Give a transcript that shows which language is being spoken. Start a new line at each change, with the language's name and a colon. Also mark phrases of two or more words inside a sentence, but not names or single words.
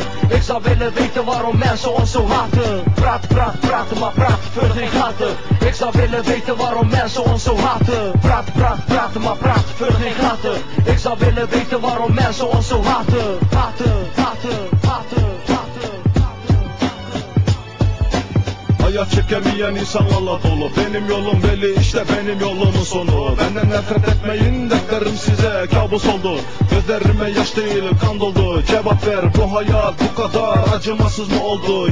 Dutch: Ik zou willen weten waarom mensen ons zo haten. Praat maar praat voor geen gaten. Ik zou willen weten waarom mensen ons zo haten. Praat maar praat voor geen gaten. Ik zou willen weten waarom mensen ons zo haten. Haten.
Turkish: Hayat çekemeyen insanlarla dolu. Benim yolum belli, işte benim yolumun sonu. Benden nefret etmeyin, dertlerim size kabus oldu. Gözlerime yaş değil kan doldu. Cevap ver, bu hayat bu kadar acımasız mı oldu?